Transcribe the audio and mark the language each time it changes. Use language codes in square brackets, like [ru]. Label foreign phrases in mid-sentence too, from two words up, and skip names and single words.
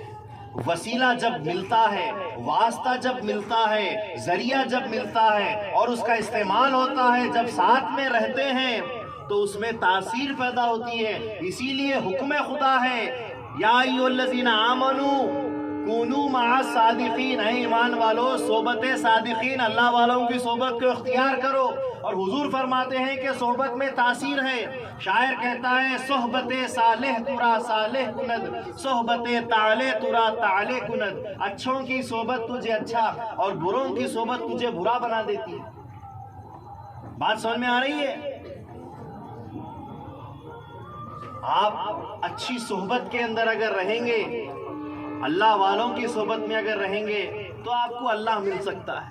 [ur] وسیلہ جب ملتا ہے، واسطہ جب ملتا ہے، ذریعہ جب ملتا ہے اور اس کا استعمال ہوتا ہے، جب ساتھ میں رہتے ہیں تو اس میں تاثیر پیدا ہوتی ہے. اسی لیے حکم خدا ہے، [ar] یا ایھا الذین آمنوا کونوا مع الصادقین، [ur] اے ایمان والو صحبت صادقین، اللہ والوں کی صحبت کو اختیار کرو. اور حضور فرماتے ہیں کہ صحبت میں تاثیر ہے. شاعر کہتا ہے، [fa] صحبت صالح ترا صالح کند، صحبت طالح ترا طالح کند. [ur] اچھوں کی صحبت تجھے اچھا اور بروں کی صحبت تجھے برا بنا دیتی ہے. بات سمجھ میں آ رہی ہے؟ آپ اچھی صحبت کے اندر اگر رہیں گے، اللہ والوں کی صحبت میں اگر رہیں گے تو آپ کو اللہ مل سکتا ہے.